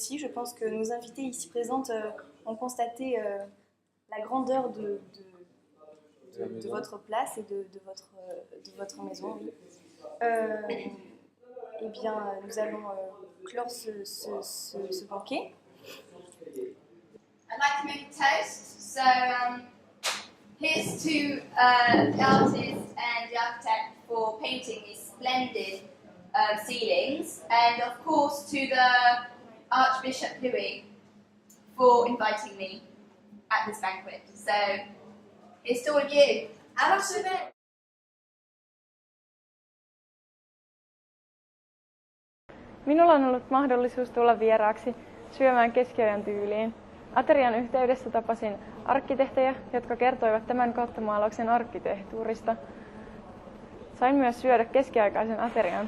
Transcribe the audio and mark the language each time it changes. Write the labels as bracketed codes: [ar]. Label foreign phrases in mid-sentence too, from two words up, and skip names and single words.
[fr] Je pense que nos invités ici présentes ont constaté la grandeur de votre place et de votre maison. Oui. Eh bien, nous allons clore ce banquet. [en] I'd like to make a toast. So here's to the artist and the architect for painting these splendid ceilings, and of course to the Archbishop Louis for inviting me at this banquet. So here's to all of you. [fr] À l'archevêque! [fi] Minulla on ollut mahdollisuus tulla vieraaksi syömään keskiajan tyyliin. Aterian yhteydessä tapasin arkkitehtejä, jotka kertoivat tämän kattomaalauksen arkkitehtuurista. Sain myös syödä keskiaikaisen aterian.